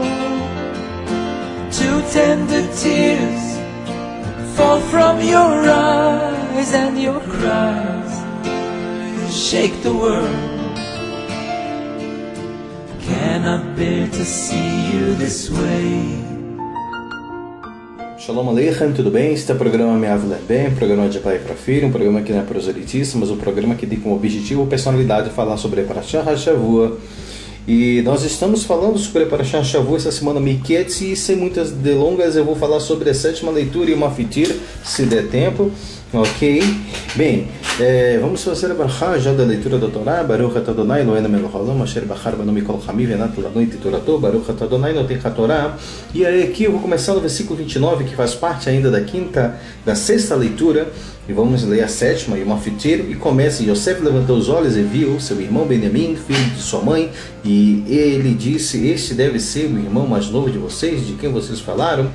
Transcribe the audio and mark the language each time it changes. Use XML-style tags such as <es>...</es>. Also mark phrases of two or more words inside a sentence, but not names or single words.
<en>Two tender tears fall from your eyes, and your cries shake the world. Cannot bear to see you this way.</en> <he>שלום עליכם,</he> <pt>tudo bem? Este é o programa Me Avler Bem, programa de pai para filho, um programa que não é proselitista, mas um programa que tem como objetivo personalidade falar sobre a</pt> <he>פרשת השבוע.</he> <pt>E nós estamos falando sobre a</pt> <he>פרשת השבוע</he> <pt>essa semana Miketz, e sem muitas delongas eu vou falar sobre a sétima leitura e uma fitir, se der tempo. Ok? Bem, vamos fazer a brachá já da leitura da Torá.</pt> <he>ברוך אתה אדוני אלוהינו מלך העולם אשר בחר בנו מכל חמים ונת לנו את תורתו. ברוך אתה אדוני נותן התורה.</he> <pt>E aí aqui eu vou começar no versículo 29, que faz parte ainda da sexta leitura. E vamos ler a sétima,</pt> <he>יום הפיטיר,</he> <pt>e começa: Yosef levantou os olhos e viu seu irmão Benjamim, filho de sua mãe, e ele disse: este deve ser o irmão mais novo de vocês, de quem vocês falaram.</pt>